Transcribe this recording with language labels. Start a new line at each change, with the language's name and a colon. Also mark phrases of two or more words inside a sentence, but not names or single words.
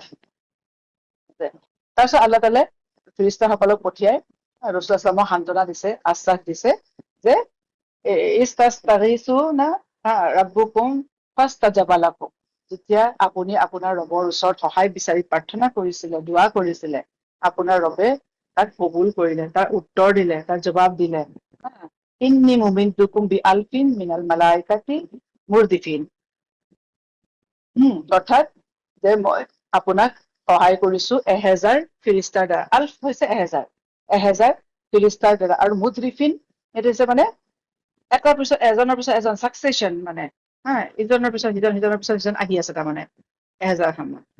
Assamese: তাৰপিছত আল্লাহ তাআলাই ফিৰিষ্টাসকলক পঠিয়াই ৰাসূলুল্লাহ সাল্লাল্লাহু সান্ত্বনা দিছে, আশ্বাস দিছে যে
Arabic: تستغيثون ربكم فاستجاب لكم,
Assamese: যেতিয়া আপুনি আপোনাৰ ৰবৰ ওচৰত সহায় বিচাৰি প্ৰাৰ্থনা কৰিছিলে, দোৱা কৰিছিলে, আপোনাৰ ৰবে তাক কবুল কৰিলে, তাৰ উত্তৰ দিলে, তাৰ জবাব দিলে।
Arabic: إني ممدكم بألف من الملائكة مردفين.
Assamese: অৰ্থাৎ যে মই আপোনাক সহায় কৰিছো 1000 ফিৰিষ্টাৰ দ্বাৰা। আলফ হৈছে 1000 ফিৰিষ্টাৰ দ্বাৰা, আৰু মুদ্ৰিফিন সেইটো হৈছে মানে এজনৰ পিছত এজন চাকচেচন, মানে ইজনৰ পিছত সিজন, সিজনৰ পিছত সিজন আহি আছে তাৰমানে 1000 খন।